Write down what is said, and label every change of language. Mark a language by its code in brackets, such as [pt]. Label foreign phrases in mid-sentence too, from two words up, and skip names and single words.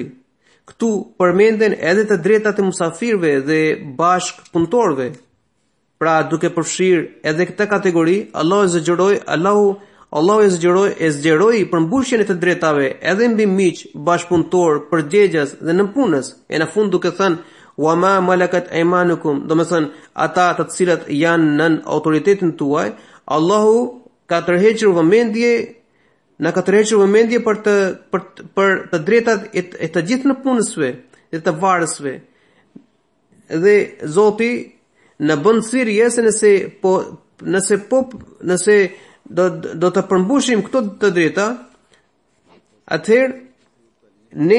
[sq] Këtu përmenden edhe të drejtat e musafirëve dhe bashkëpunëtorëve. Pra, duke përfshirë edhe këtë kategori, Allahu e zgjeroi përmbushjen e të drejtave edhe mbi miq, bashkëpunëtor, përgjegjës dhe nënpunës. E në fund duke thënë [ar] وما ملكت أيمانكم, [sq] do të thënë ata të cilët janë nën autoritetin tuaj, Allahu ka tërhequr vëmendje për të drejtat e të gjithë nëpunësve dhe të varësve. Dhe Zoti në bën thirrje se nëse do të përmbushim këto të drejta, atëherë ne